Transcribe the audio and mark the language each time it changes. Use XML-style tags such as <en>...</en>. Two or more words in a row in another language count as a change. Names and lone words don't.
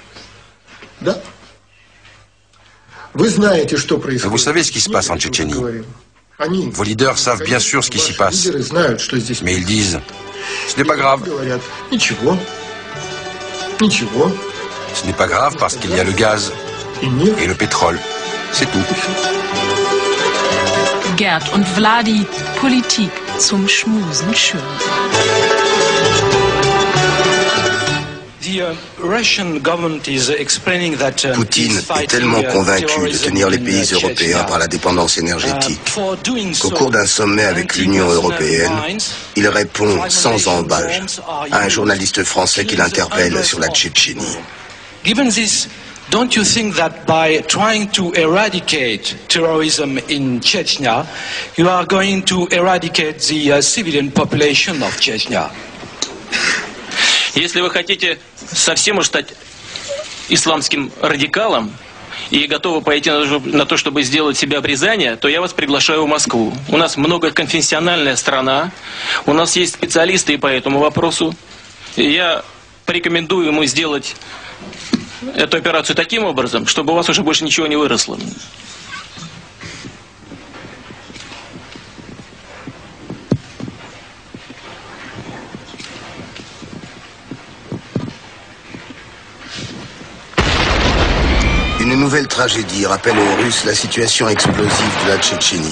<fr>Vous savez ce qui se passe en Tchétchénie. Vos leaders savent bien sûr ce qui s'y passe. Mais ils disent « Ce n'est pas grave ». Ce n'est pas grave parce qu'il y a le gaz et le pétrole. C'est tout.</fr> <de>Gerd und Vladi, Politik zum Schmusen schön.</de> <fr>Poutine est tellement convaincu de tenir les pays européens par la dépendance énergétique qu'au cours d'un sommet avec l'Union européenne, il répond sans embâche à un journaliste français qui l'interpelle sur la Tchétchénie.</fr> <en>Don't you think that by trying to eradicate terrorism in Chechnya, you are going to eradicate the civilian population of Chechnya?</en> <ru>Если вы хотите совсем уж стать исламским радикалом и готовы пойти на то, чтобы сделать себе обрезание, то я вас приглашаю в Москву. У нас многоконфессиональная страна, у нас есть специалисты по этому вопросу. И я порекомендую ему сделать эту операцию таким образом, чтобы у вас уже больше ничего не выросло.</ru> <fr>Une nouvelle tragédie rappelle aux Russes la situation explosive de la Tchétchénie.</fr>